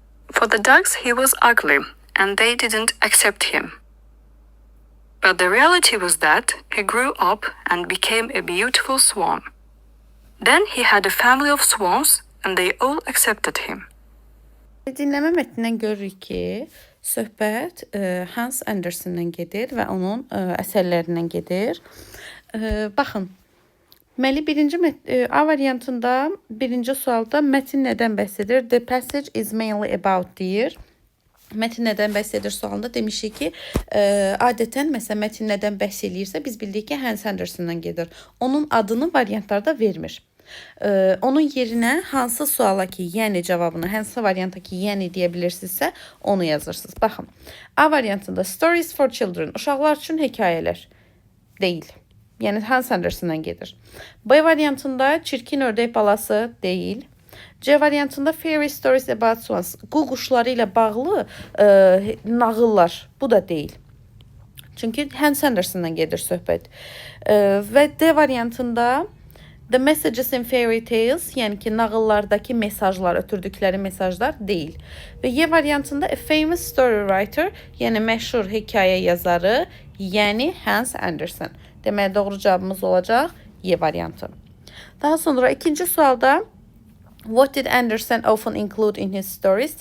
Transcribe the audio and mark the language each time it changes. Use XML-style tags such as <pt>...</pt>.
<en>For the ducks, he was ugly, and they didn't accept him. But the reality was that he grew up and became a beautiful swan. Then he had a family of swans, and they all accepted him.</en> <az>Dinləmə mətnindən görürük ki, söhbət Hans Andersen'dən gedir və onun əsərlərindən gedir. Baxın, deməli A variantında birinci sualda mətin nədən bəhs edir?</az> <en>The passage is mainly about</en> <az>deyir. Mətin nədən bəhs edir sualında demişik ki, adətən məsələn mətin nədən bəhs eləyirsə biz bildik ki, Hans Andersen'dan gedir. Onun adını variantlarda vermir. Onun yerinə hansı suala ki, yəni cavabını, hansı varianta ki, yəni deyə bilirsinizsə, onu yazırsınız. Baxın, A variantında</az> <en>stories for children,</en> <az>uşaqlar üçün hekayələr deyil. Yəni Hans Andersen'dan gedir. B variantında çirkin ördək balası deyil. C variantında</az> <en>fairy stories about swans,</en> <az>quşları ilə bağlı nağıllar, bu da deyil. Çünki Hans Andersen'dan gedir söhbət. Və D variantında</az> <en>the messages in fairy tales,</en> <az>yəni ki, nağıllardakı mesajlar, ötürdükləri mesajlar deyil. Və Y variantında</az> <en>a famous story writer,</en> <az>yəni məşhur hekayə yazarı, yəni Hans Andersen. Deməli, doğru cavabımız olacaq Y variantı. Daha sonra ikinci sualda</az> <en>what did Andersen often include in his stories?</en>